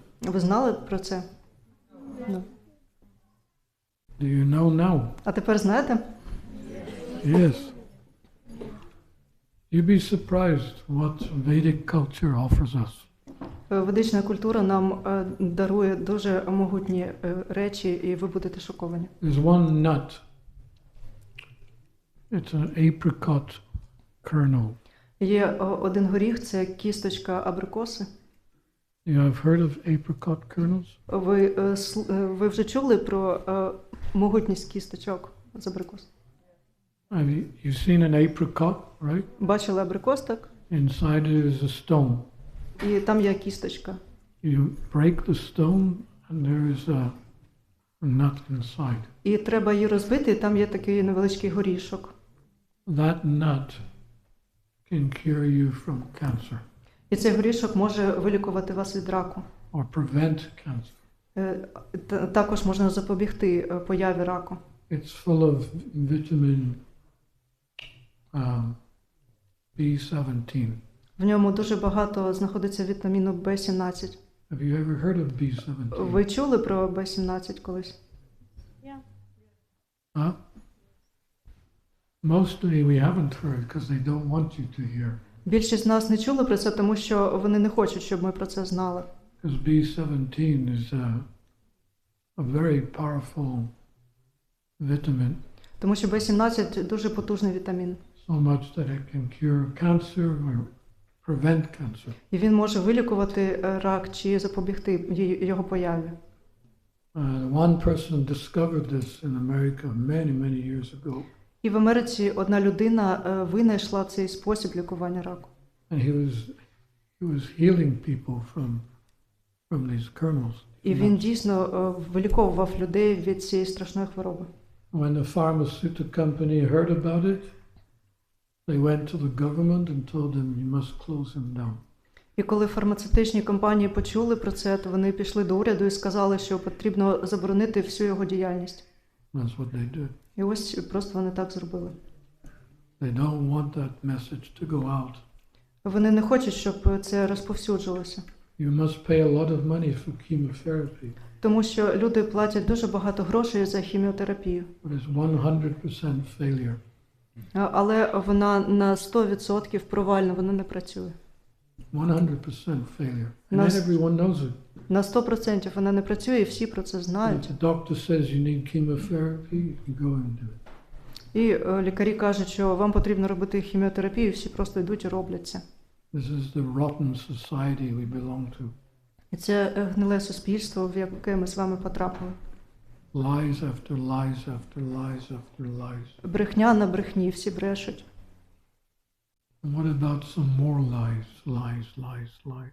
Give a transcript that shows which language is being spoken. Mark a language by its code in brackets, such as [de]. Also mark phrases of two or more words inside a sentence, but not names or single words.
[uk] Ви знали про це? [en] No. Do you know now? [uk] А тепер знаєте? [en] Yes. You'd be surprised what Vedic culture offers us. [uk] Ведична культура нам дарує дуже могутні речі, і ви будете шоковані. [en] There's one nut. It's an apricot kernel. [uk] Є один горіх, це кісточка абрикоси. [en] You have heard of apricot kernels? [uk] Ви вже чули про могутність кісточок з абрикос? [en] You've seen an apricot, right? [uk] Бачили абрикос, так? [en] Inside it is a stone. [uk] І там є кісточка. [en] You break the stone and there is a nut inside. [uk] І треба її розбити, і там є такий невеличкий горішок. [en] That nut can cure you from cancer [uk] І цей горішок може вилікувати вас від раку. [en] or prevent cancer. [uk] Також можна запобігти появі раку. [en] It's full of vitamin B17. [uk] В ньому дуже багато знаходиться вітаміну В17. [en] Have you ever heard of B17? [uk] Ви чули про В17 колись? Huh? [en] Mostly we haven't heard because they don't want you to hear. [uk] Більшість з нас не чули про це, тому що вони не хочуть, щоб ми про це знали. [en] Because B17 is a very powerful vitamin, [uk] Тому що В17 дуже потужний вітамін. [en] so much that it can cure cancer or prevent cancer. [uk] І він може вилікувати рак чи запобігти його появі. [en] One person discovered this in America many years ago, [uk] І в Америці одна людина винайшла цей спосіб лікування раку. [en] and he was healing people from these kernels. [uk] І він дійсно виліковував людей від цієї страшної хвороби. [en] When the pharmaceutical company heard about it, they went to the government and told them you must close him down. [uk] І коли фармацевтичні компанії почули про це, то вони пішли до уряду і сказали, що потрібно заборонити всю його діяльність. [en] That's what they did. [uk] І ось просто вони так зробили. [en] They don't want that message to go out. [uk] Вони не хочуть, щоб це розповсюджилося. [en] You must pay a lot of money for chemotherapy. [uk] Тому що люди платять дуже багато грошей за хіміотерапію. [en] But it's 100% failure. [uk] Але вона на 100% провальна, вона не працює. [en] 100% failure. And [uk] Нас- [en] then everyone knows it. [uk] На 100% вона не працює, і всі про це [en] If [uk] знають. [en] the doctor says you need chemotherapy, you can go and do it. [uk] І лікарі кажуть, що вам потрібно робити хіміотерапію, і всі просто йдуть і роблять це. [en] This is the rotten society we belong to. [uk] І це гниле суспільство, в яке ми з вами потрапили. [en] Lies after lies after lies after lies. [uk] Брехня на брехні, всі брешуть. [en] And what about some more lies?